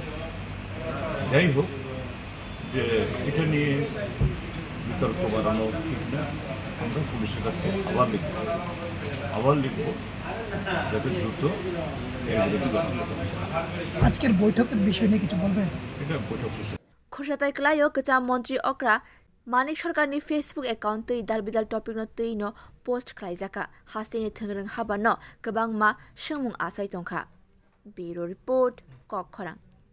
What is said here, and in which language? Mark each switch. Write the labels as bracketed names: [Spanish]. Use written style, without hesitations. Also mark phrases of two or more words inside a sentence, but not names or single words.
[Bangla] যাই হোক, যে এটা নিয়ে বিতর্ক বাড়ানো ঠিক না, আমরা পুলিশের কাছে আবার লিখব যাতে দ্রুত এর বিরুদ্ধে ব্যবস্থা করা হয়। আজকের বৈঠকের বিষয় নিয়ে কিছু বলবেন? এটা বৈঠক শেষে [Kok Borok] खुशाताय क्लायो कचा मन्त्री अक्रा मानिक सरकारनि फेसबुक एकाउन्ट तै दालबिदाल टपिक न तैनो पोस्ट ख्लायजाका हास्तेनि थोंग्रों हाबा न गोबां मा सोंमुं आसाय तंखा। ब्युरो रिपोर्ट कक खरां।